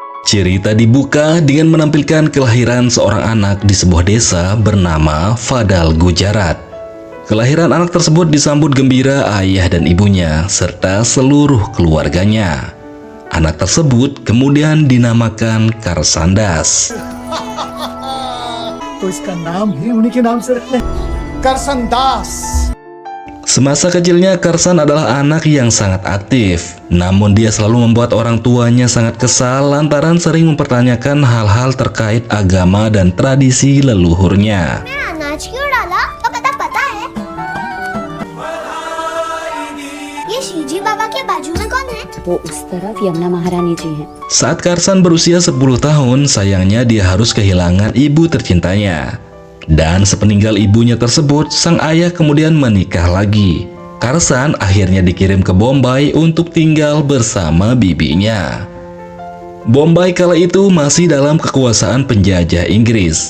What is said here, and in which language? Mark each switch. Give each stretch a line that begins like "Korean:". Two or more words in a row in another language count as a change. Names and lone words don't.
Indonesian: Cerita dibuka dengan menampilkan kelahiran seorang anak di sebuah desa bernama Fadal Gujarat. Kelahiran anak tersebut disambut gembira ayah dan ibunya serta seluruh keluarganya. Anak tersebut kemudian dinamakan Karsandas.
Hindi: तो इसका नाम ही उन्हीं के नाम से रखना है, करसनदास।
Indonesian: Semasa kecilnya, Karsan adalah anak yang sangat aktif. Namun dia selalu membuat orang tuanya sangat kesal lantaran sering mempertanyakan hal-hal terkait agama dan tradisi leluhurnya.
Hindi: अनाज क्यों डाला तो पता है ये शिवजी बाबा के बाजू में कौन है? वो उस तरफ यमुना महारानी जी हैं।
Indonesian: Saat Karsan berusia 10 tahun, sayangnya dia harus kehilangan ibu tercintanya. Dan sepeninggal ibunya tersebut, sang ayah kemudian menikah lagi. Karsan akhirnya dikirim ke Bombay untuk tinggal bersama bibinya. Bombay kala itu masih dalam kekuasaan penjajah Inggris.